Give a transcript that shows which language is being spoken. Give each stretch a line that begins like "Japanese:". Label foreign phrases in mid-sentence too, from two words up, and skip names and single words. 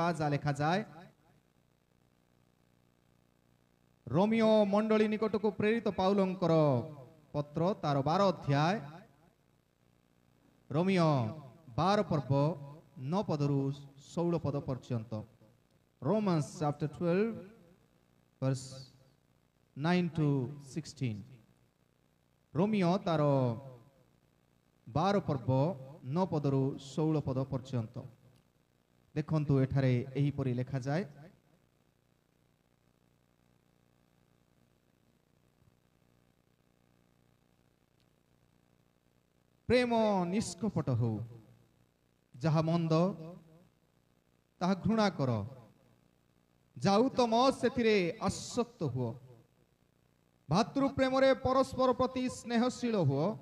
Odia: ଯାହା ଲେଖାଯାଏ, ରୋମିଓ ମଣ୍ଡଳୀ ନିକଟକୁ ପ୍ରେରିତ ପାଉଲଙ୍କର ପତ୍ର ତାର 12 ଅଧ୍ୟାୟ ରୋମିଓ 12 ପର୍ବ 9 ପଦରୁ 16 ପଦ ପର୍ଯ୍ୟନ୍ତ।
English: Romans chapter 12 verse 9 to 16।
Odia: ରୋମିଓ ତାର 12 ପର୍ବ 9 ପଦରୁ 16 ପଦ ପର୍ଯ୍ୟନ୍ତ। ଦେଖନ୍ତୁ ଏଠାରେ ଏହିପରି ଲେଖାଯାଏ, ପ୍ରେମ ନିଷ୍କପଟ ହଉ, ଯାହା ମନ୍ଦ ତାହା ଘୃଣା କର, ଯାହା ଉତ୍ତମ ସେଥିରେ ଆସକ୍ତ ହୁଅ, ଭାତୃ ପ୍ରେମରେ ପରସ୍ପର ପ୍ରତି ସ୍ନେହଶୀଳ ହୁଅ,